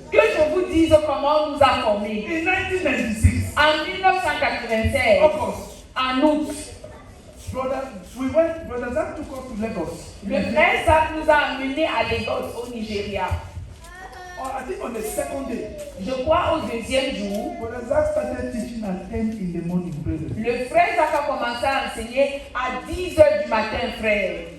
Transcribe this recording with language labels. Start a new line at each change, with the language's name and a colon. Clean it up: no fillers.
French: Que je vous dise comment on nous a formés.
English: In 1996.
French: En 1996. En août.
English: Brother Zach took us to Lagos.
French: Le frère Zach nous a amenés à Lagos, au Nigeria.
English: I think on the second day.
French: Je crois au deuxième jour.
English: Brother Zach started teaching at 10 in the morning, brother.
French: Le frère Zach a commencé à enseigner à 10 heures du matin, frère.